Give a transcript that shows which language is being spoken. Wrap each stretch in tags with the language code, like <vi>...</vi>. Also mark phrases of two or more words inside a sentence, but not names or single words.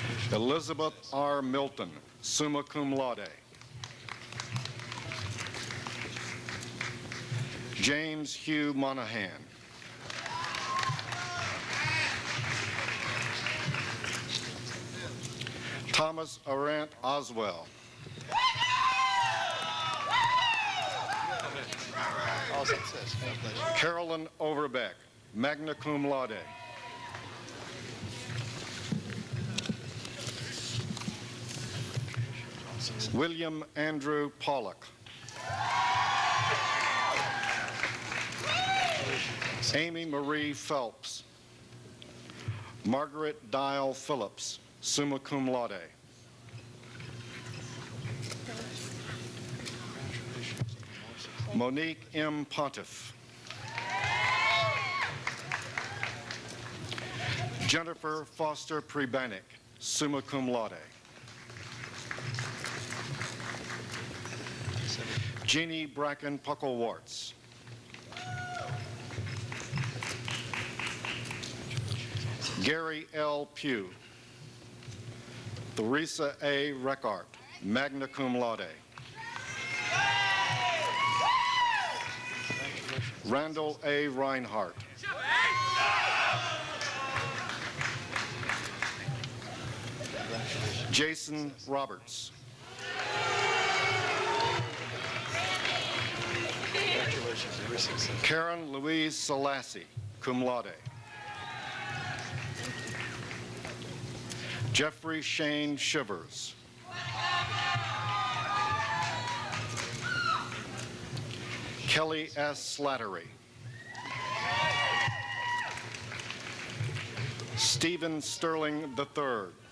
<en>Elizabeth R. Milton,</en> <la>summa cum laude.</la> <en>James Hugh Monahan. Thomas Arant Oswell. All success. Congratulations. Carolyn Overbeck,</en> <la>magna cum laude.</la> <en>William Andrew Pollock. Amy Marie Phelps. Margaret Dial Phillips,</en> <la>summa cum laude.</la> <en>Monique M. Pontiff. Jennifer Foster Prebanik,</en> <la>summa cum laude.</la> <en>Jeannie Bracken Pucklewarts. Gary L. Pugh. Theresa A.</en> <la>Reckart, magna cum laude.</la> <en>Randall A. Reinhardt. Jason Roberts. Congratulations. Every success. Karen Louise Selassie,</en> <la>cum laude.</la> <en>Jeffrey Shane Shivers. Kelly S. Slattery. Stephen Sterling III.</en>